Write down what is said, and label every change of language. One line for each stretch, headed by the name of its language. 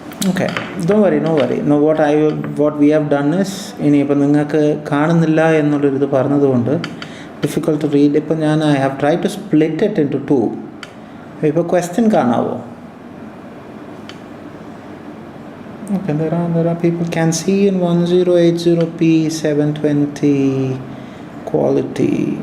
English: Okay, don't worry, no worry. No, what we have done is,
Malayalam: ഇനിയിപ്പോൾ നിങ്ങൾക്ക് കാണുന്നില്ല എന്നുള്ളൊരിത് പറഞ്ഞതുകൊണ്ട്
English: Difficult to read.
Malayalam: ഇപ്പം ഞാൻ
English: I have try to split it in to 2.
Malayalam: ഇപ്പോൾ question കാണാവോ?
English: Okay, there are people can see in 1080p 720 quality.